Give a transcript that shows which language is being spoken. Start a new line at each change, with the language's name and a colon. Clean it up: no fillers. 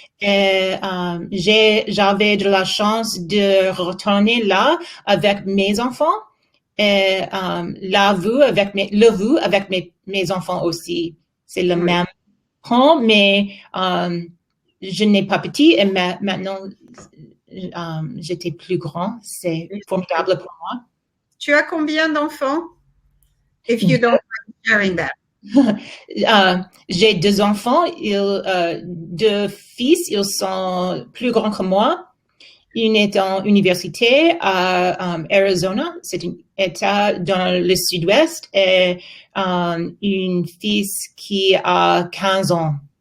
French: Et j'avais de la chance de retourner là avec mes enfants et la vue avec mes enfants aussi. C'est le même pont, mais je n'ai pas petit et maintenant j'étais plus grand. C'est formidable pour moi. Tu as combien d'enfants?
English: If you don't mind sharing that.
French: J'ai 2 enfants, 2 fils, ils sont plus grands que moi. Une est en université à Arizona, c'est un État dans le sud-ouest, et une fils qui a 15 ans.